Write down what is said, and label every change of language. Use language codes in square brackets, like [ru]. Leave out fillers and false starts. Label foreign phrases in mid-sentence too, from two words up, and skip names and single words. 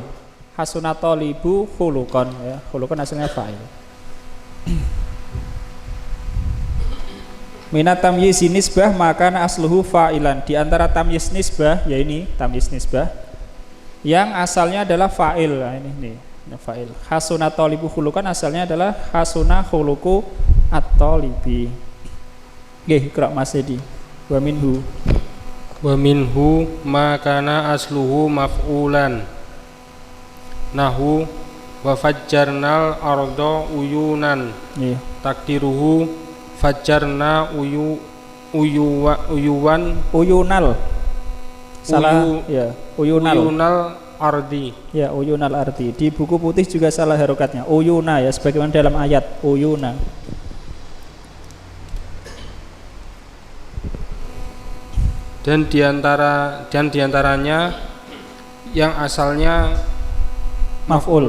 [ar] حَسُنَ الطالبُ خُلُقًا ya. [id] Khuluqan asalnya fa'il. [ar] من تمييز النسبة maka أصله فاعلاً. [id] Di antara [ar] تمييز نسبة, [id] ya ini [ar] تمييز نسبة [id] yang asalnya adalah fa'il. Nah, ini fa'il. [ar] حَسُنَ الطالبُ خُلُقًا [id] asalnya adalah [ar] حَسُنَ خُلُقُ الطالبِ. [id] Nggih, Kak Mas Edi. [ar] ومنه ما كان أصله مفعولاً. نحو وفجّرنا الأرض عيوناً. [id] Nggih. [ar] تقديره فجّرنا عيونَ. [id] Salah ya, [ar] عيونَ الأرضِ. Ya, عيونَ الأرضِ. [id] Di buku putih juga salah harokatnya. Uyuna ya, sebagaimana dalam ayat uyuna. Dan diantaranya yang asalnya maf'ul.